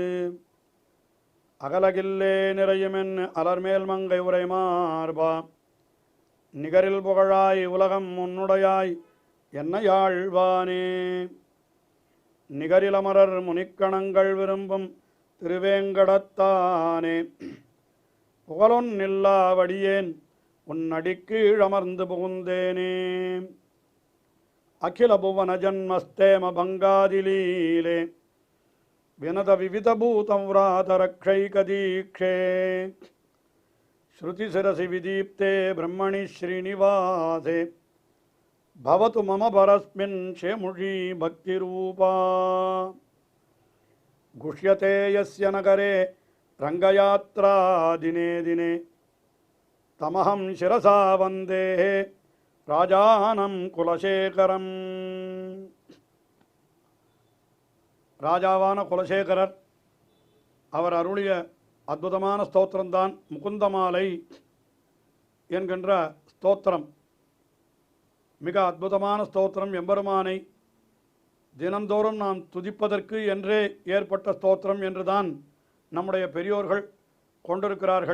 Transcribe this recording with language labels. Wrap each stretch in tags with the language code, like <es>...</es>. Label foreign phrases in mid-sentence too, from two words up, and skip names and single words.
<ta>அகலகில்லே நிறையுமென் அலர்மேல் மங்கை உரை மார்பா நிகரில் புகழாய் உலகம் உன்னுடையாய் என்னையாழ்வானே நிகரிலமரர் முனிக்கணங்கள் விரும்பும் திருவேங்கடத்தானே புகழொன்னில்லாவடியேன் உன் அடிக்கீழமர்ந்து புகுந்தேனே</ta> <sa>अखिल भुवन जन्मस्थेम भङ्गादिलीले विनत विविधभूत व्रातरक्षैकदीक्षे श्रुतिशिरसि विदीप्ते ब्रह्मणि श्रीनिवासे भवतु मम परस्मिन् क्षेमुषी भक्तिरूपा गुष्यते यस्य नगरे रङ्गयात्रा दिने दिने तमहं शिरसा वन्दे राजानं कुलशेखरम्</sa> <ta>ராஜாவான குலசேகரர் அவர் அருளிய அற்புதமான ஸ்தோத்திரம்தான் முகுந்தமாலை என்கின்ற ஸ்தோத்திரம். மிக அற்புதமான ஸ்தோத்திரம். எம்பெருமானை தினந்தோறும் நாம் துதிப்பதற்கு என்றே ஏற்பட்ட ஸ்தோத்திரம் என்றுதான் நம்முடைய பெரியோர்கள் கொண்டிருக்கிறார்கள்.</ta>